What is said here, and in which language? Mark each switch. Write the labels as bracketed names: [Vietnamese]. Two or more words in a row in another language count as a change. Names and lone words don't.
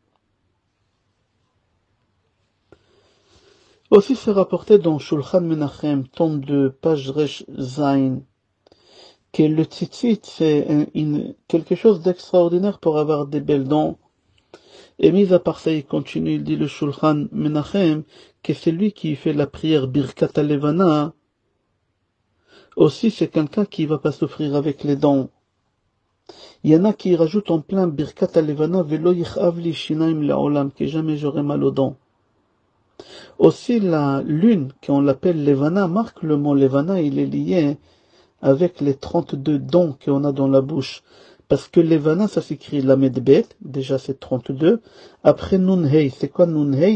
[French] Aussi, c'est rapporté dans Shulchan Menachem, tome 2, page Resh Zain, que le tzitzit, c'est quelque chose d'extraordinaire pour avoir des belles dents. Et mis à part ça, il continue, il dit le Shulchan Menachem, que c'est lui qui fait la prière Birkat Alevana. Aussi, c'est quelqu'un qui va pas souffrir avec les dents. Il y en a qui rajoutent en plein Birkat Alevana, [Hebrew] ולא יכאבו לי שיניים לעולם, [French] que jamais j'aurai mal aux dents. Aussi, la lune, qu'on l'appelle Levana, marque le mot Levana, il est lié avec les 32 dents qu'on a dans la bouche. Parce que Levana, ça s'écrit Lamed Bet, déjà c'est 32. Après Nun Hei, c'est quoi Nun Hei?